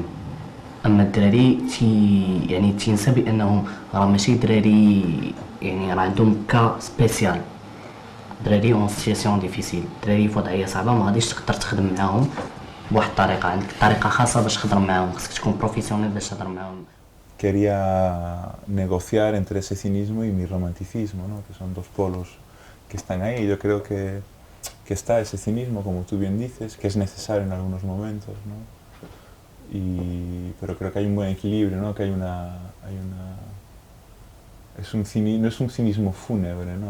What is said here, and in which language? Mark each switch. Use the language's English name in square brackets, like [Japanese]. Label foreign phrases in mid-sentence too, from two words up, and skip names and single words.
[Arabic] اما الدراري يعني تينسى بانهم راه ماشي دراري، يعني راه عندهم [French] cas spécial, [Arabic] دراري [French] en situation difficile, [Arabic] دراري في وضعيه صعبه، ما غاديش تقدر تخدم معاهم بواحد الطريقه، عندك طريقه خاصه باش تخدم معاهم، خصك تكون بروفيسيونيل باش تهضر معاهم. [Spanish] Quería negociar entre ese cinismo y mi romanticismo, ¿no? Que son dos polos que están ahí. Yo creo que está ese cinismo, como tú bien dices, que es necesario en algunos momentos, ¿no? Pero creo que hay un buen equilibrio, ¿no? Que no es un cinismo fúnebre, ¿no?